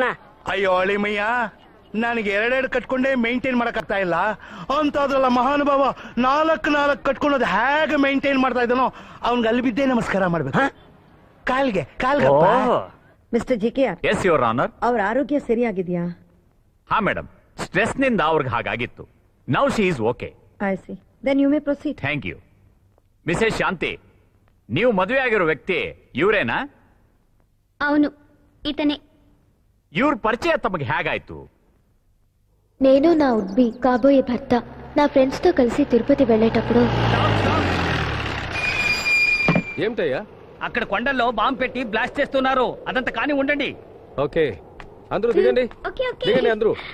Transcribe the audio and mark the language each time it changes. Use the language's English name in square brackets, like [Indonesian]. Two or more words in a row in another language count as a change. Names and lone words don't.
[Kannada] ಅಯ್ಯೋ ಅಳಿಮಯ್ಯ, ನನಗೆ ಎರಡೆರಡು ಕಟ್ಕೊಂಡೇ ಮೇಂಟೈನ್ ಮಾಡಕ್ಕಾಗ್ತಾ ಇಲ್ಲ ಅಂತದ್ರಲ್ಲ ಮಹಾನುಭಾವ. ನಾಲ್ಕು ಕಟ್ಕೊಂಡೋದು ಹೇಗೆ ಮೇಂಟೈನ್ ಮಾಡ್ತಾ ಇದ್ದಾನೋ ಅವ್ನಿಗೆ ಅಲ್ಲಿ ಬಿದ್ದೇ ನಮಸ್ಕಾರ ಮಾಡ್ಬೇಕು. ಕಾಲ್ಗೆ ಮಿಸ್ಟರ್ ಜಿಕೆ, [English] Yes your honour. [Kannada] ಅವ್ರ ಆರೋಗ್ಯ ಸರಿಯಾಗಿದ್ಯಾ? ಹಾ ಮೇಡಮ್, ಸ್ಟ್ರೆಸ್ ನಿಂದ ಅವ್ರಿಗೆ ಹಾಗಾಗಿತ್ತು. [English] Now she is okay. I see, then you may proceed. Thank you. [Kannada] ಮಿಸೆಸ್ ಶಾಂತಿ, ನೀವು ಮದುವೆ ಆಗಿರೋ ವ್ಯಕ್ತಿ ಇವರೇನಾ? [Telugu] అవును, ఇతనే. [Kannada] ಇವ್ರ ಪರಿಚಯ ತಮಗೆ ಹೇಗಾಯ್ತು? [Telugu] నేను నా ఉడ్బి కాబోయే భర్త నా ఫ్రెండ్స్ తో కలిసి తిరుపతి వెళ్ళేటప్పుడు. ఏమిటయ్యా? అక్కడ కొండల్లో బాంబు పెట్టి బ్లాస్ట్ చేస్తున్నారు. అదంతా కానీ ఉండండి. ఓకే, అందరూ దిగండి. దిగండి అందరూ.